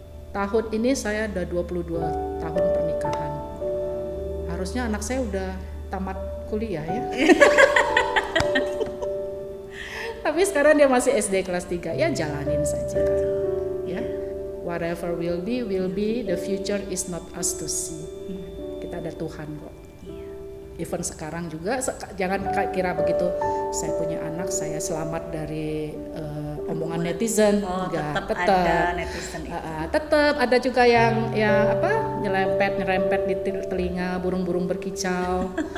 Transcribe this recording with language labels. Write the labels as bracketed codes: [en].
[id] Tahun ini saya udah 22 tahun pernikahan. Harusnya anak saya udah tamat kuliah ya. Tapi sekarang dia masih SD kelas 3. Ya jalanin saja. Ya. [en] Whatever will be, the future is not us to see. [id] Kita ada Tuhan kok. Even sekarang juga jangan kira begitu saya punya anak saya selamat dari omongan netizen. Tetap ada netizen itu. Tetap ada juga yang nyerempet di telinga burung-burung berkicau.